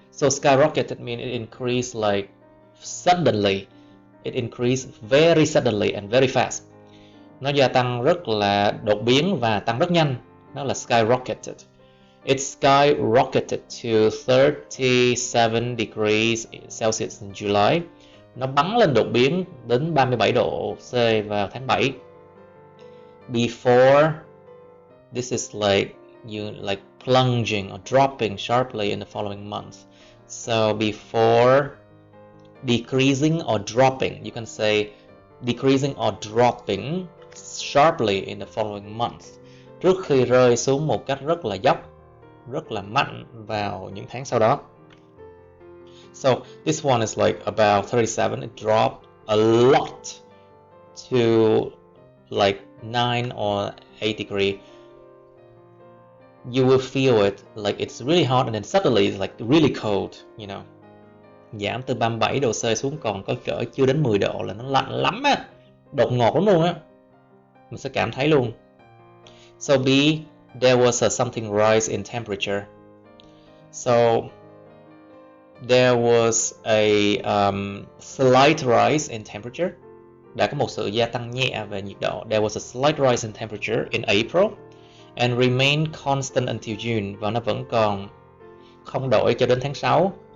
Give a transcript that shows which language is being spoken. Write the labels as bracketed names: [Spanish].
[English] So skyrocketed means it increased like suddenly. It increased very suddenly and very fast. [Vietnamese] Nó gia tăng rất là đột biến và tăng rất nhanh. Nó là skyrocketed. [English] It skyrocketed to 37 degrees Celsius in July. [Vietnamese] Nó bắn lên đột biến đến 37 độ C vào tháng 7. [English] Before, this is like you like plunging or dropping sharply in the following month. So before decreasing or dropping, you can say decreasing or dropping sharply in the following month. [Vietnamese] Trước khi rơi xuống một cách rất là dốc, rất là mạnh vào những tháng sau đó. [English] So this one is like about 37. It dropped a lot to like 9 or 8 degree. You will feel it like it's really hot and then suddenly it's like really cold, you know. [Vietnamese] Giảm từ 37 độ C xuống còn có cỡ chưa đến 10 độ là nó lạnh lắm á. Đột ngột lắm luôn á. Mình sẽ cảm thấy luôn. [English] So B, there was a something rise in temperature. So there was a slight rise in temperature. [Vietnamese] Đã có một sự gia tăng nhẹ về nhiệt độ. [English] There was a slight rise in temperature in April and remained constant until June. [Vietnamese] Và nó vẫn còn không đổi cho đến tháng 6.